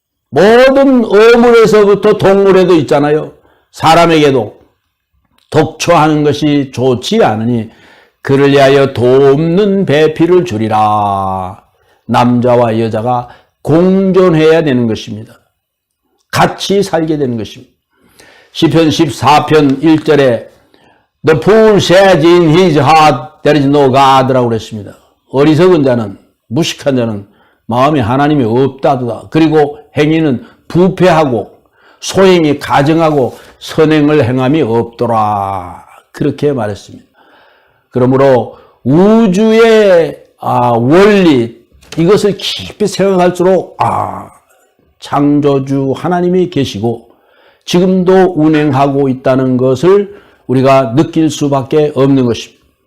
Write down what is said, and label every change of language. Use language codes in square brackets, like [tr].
[ko] 모든 어물에서부터 동물에도 있잖아요. 사람에게도 독초하는 것이 좋지 않으니 그를 위하여 돕는 배필을 주리라. 남자와 여자가 공존해야 되는 것입니다. 같이 살게 되는 것입니다. 시편 14편 1절에 [en] The fool says in his heart there is no God라고 [ko] 그랬습니다. 어리석은 자는, 무식한 자는 마음에 하나님이 없다도다. 그리고 행위는 부패하고 소행이 가증하고 선행을 행함이 없더라. 그렇게 말했습니다. 그러므로 우주의 원리, 이것을 깊이 생각할수록 창조주 하나님이 계시고 지금도 운행하고 있다는 것을 우리가 느낄 수밖에 없는 것입니다.